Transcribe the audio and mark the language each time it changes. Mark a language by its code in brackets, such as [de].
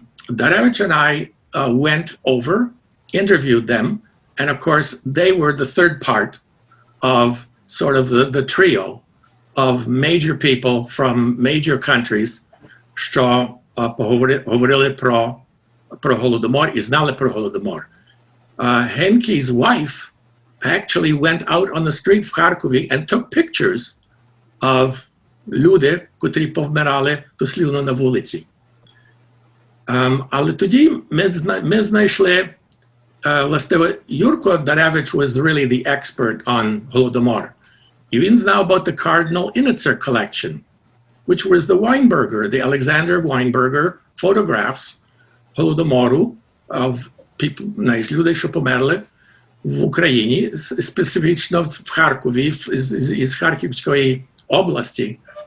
[en] Darevich and I went over, interviewed them, and of course they were the third part of sort of the trio of major people from major countries, [uk] що говорили про Голодомор і знали про Голодомор. [en] Henke's wife actually went out on the street [uk] в Харкові [en] and took pictures of [uk] люди, котрі повмирали дослівно на вулиці. Але тоді ми знайшли, власне, Юрко Даревич [en] was really the expert on Holodomor. [uk] І він знав [en] about the Cardinal Innitzer collection, which was the Weinberger, the Alexander Weinberger photographs Holodomorу of people, [uk] людей, що померли в Україні, специфічно в Харкові, із Харківської області.